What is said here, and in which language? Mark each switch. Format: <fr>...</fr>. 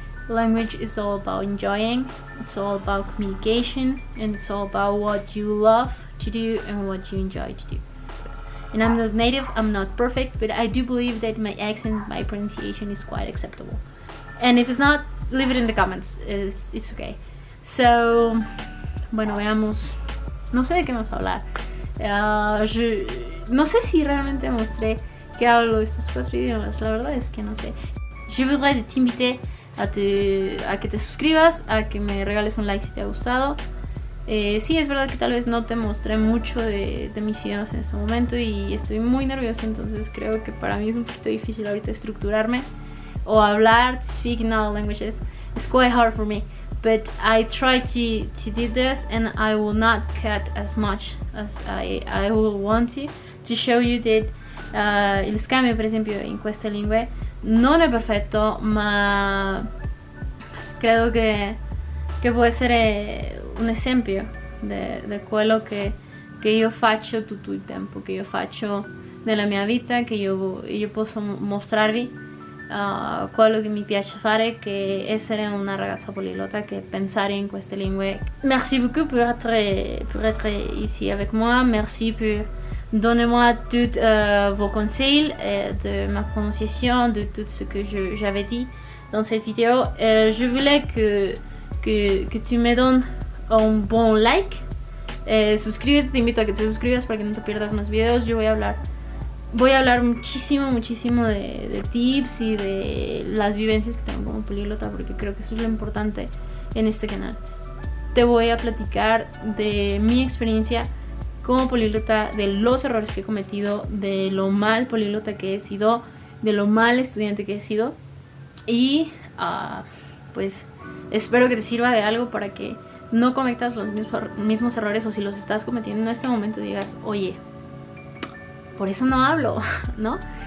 <en>Language is all about enjoying, it's all about communication, and it's all about what you love to do and what you enjoy to do. And I'm not native, I'm not perfect, but I do believe that my accent, my pronunciation is quite acceptable. And if it's not, leave it in the comments, it's okay.</en> <es>So, bueno, veamos. No sé de qué vamos a hablar. No sé si realmente mostré que hablo estos 4 idiomas, la verdad es que no sé.</es> <fr>Je voudrais t'inviter</fr> <es>a que te suscribas, a que me regales un like si te ha gustado. Sí, es verdad que tal vez no te mostré mucho de mis idiomas en este momento y estoy muy nerviosa, entonces creo que para mí es un poquito difícil ahorita estructurarme o hablar,</es> <en>to speak in other languages. It's quite hard for me, but I try to do this, and I will not cut as much as I will want to show you that</en> <it>il scambio per esempio in queste lingue non è perfetto, ma credo che può essere un esempio di quello che io faccio tutto il tempo, che io faccio nella mia vita, che io posso mostrarvi quello che mi piace fare, che essere una ragazza poliglota, che pensare in queste lingue.</it> <fr>Merci beaucoup pour être ici avec moi, merci pour donnez-moi tous vos conseils de ma prononciation, de tout ce que j'avais dit dans cette vidéo. Je voulais que tu me donnes un bon like.</fr> <es>Suscríbete, te invito a que te suscribas para que no te pierdas más videos. Yo voy a hablar muchísimo de tips y de las vivencias que tengo como políglota, porque creo que eso es lo importante en este canal. Te voy a platicar de mi experiencia como políglota, de los errores que he cometido, de lo mal políglota que he sido, de lo mal estudiante que he sido, y pues espero que te sirva de algo para que no cometas los mismos errores, o si los estás cometiendo en este momento digas, oye, por eso no hablo, ¿no?</es>